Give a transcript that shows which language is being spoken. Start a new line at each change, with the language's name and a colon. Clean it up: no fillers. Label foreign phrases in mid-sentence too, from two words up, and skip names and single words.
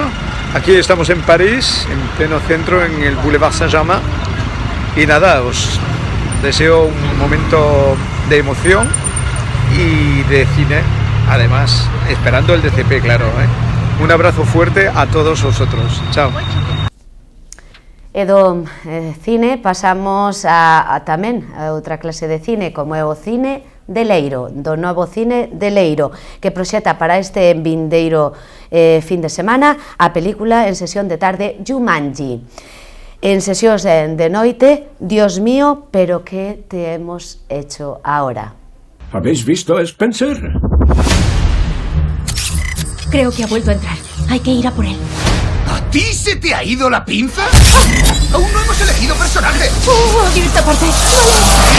Spanish: Aquí estamos en París, en pleno centro, en el Boulevard Saint-Germain. Y nada, os deseo un momento de emoción y de cine, además, esperando el DCP, claro. Un abrazo fuerte a todos vosotros. Chao.
Galician: E do cine pasamos a tamén a outra clase de cine, como é o cine de Leiro, do novo cine de Leiro, que proxecta para este vindeiro fin de semana a película en sesión de tarde Jumanji. En sesións de noite,
Spanish: Dios mío, pero ¿qué te hemos hecho ahora? ¿Habéis visto a Spencer? Creo que ha vuelto a entrar. Hay que ir a por él. ¿A ti se te ha ido la pinza? ¡Aún no hemos elegido personaje! ¡Odio esta parte! ¡Vale!